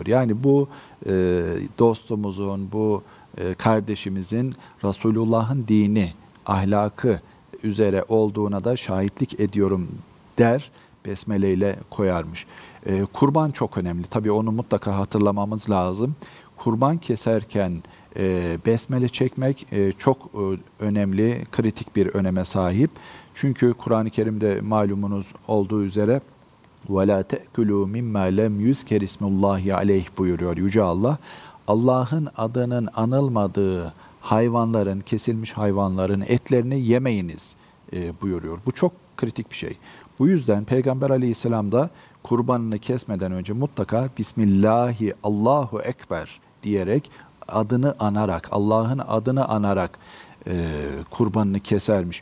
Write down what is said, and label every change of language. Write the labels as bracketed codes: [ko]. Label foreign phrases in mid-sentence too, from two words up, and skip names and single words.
[tr] Yani bu dostumuzun, bu kardeşimizin Resulullah'ın dini, ahlakı üzere olduğuna da şahitlik ediyorum der, besmele ile koyarmış. Kurban çok önemli. Tabii onu mutlaka hatırlamamız lazım. Kurban keserken besmele çekmek çok önemli, kritik bir öneme sahip. Çünkü Kur'an-ı Kerim'de malumunuz olduğu üzere [ar] وَلَا تَأْكُلُوا مِمَّا لَمْ يُذْكَرِ اسْمُ اللّٰهِ عَلَيْهِ [tr] buyuruyor Yüce Allah. Allah'ın adının anılmadığı hayvanların, kesilmiş hayvanların etlerini yemeyiniz buyuruyor. Bu çok kritik bir şey. Bu yüzden Peygamber Aleyhisselam da kurbanını kesmeden önce mutlaka [ar] بسم الله الله أكبر [tr] diyerek adını anarak, Allah'ın adını anarak kurbanını kesermiş.